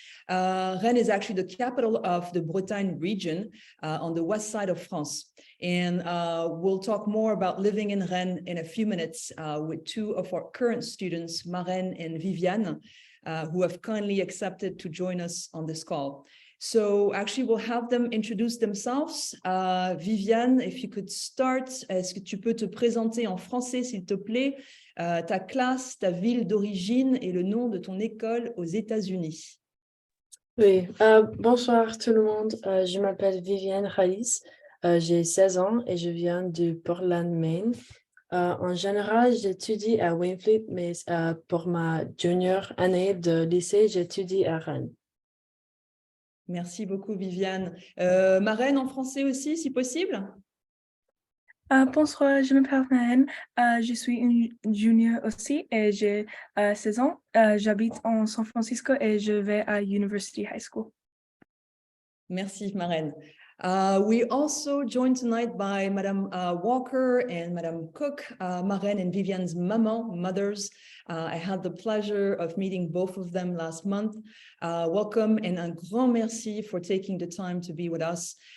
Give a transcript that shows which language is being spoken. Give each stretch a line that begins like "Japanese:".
English: Rennes is actually the capital of the Bretagne region on the west side of France. And we'll talk more about living in Rennes in a few minutes with two of our current students, Maren and Viviane, who have kindly accepted to join us on this call. So actually, we'll have them introduce themselves.
French: Viviane,
English: if you could start,
French: est-ce que tu peux te présenter en français, s'il te plaît, ta classe, ta ville d'origine et le nom de ton école aux États-Unis? Oui, bonsoir tout le monde. Je m'appelle Viviane Khalis. J'ai 16 ans et je viens de Portland, Maine. En général, j'étudie à Winfleet, mais pour ma junior année de lycée, j'étudie à Rennes. Merci beaucoup, Viviane. Marraine en français aussi, si possible? Bonsoir, je m'appelle Rennes. Je suis une junior aussi et j'ai 16 ans. J'habite en San Francisco et je vais à University High School. Merci, Marraine.
English: We also joined tonight by Madame Walker and Madame Cook, Marraine and Viviane's mothers. I had the pleasure of meeting both of them last month. Welcome and
French: un grand merci
English: for taking the time to be with us.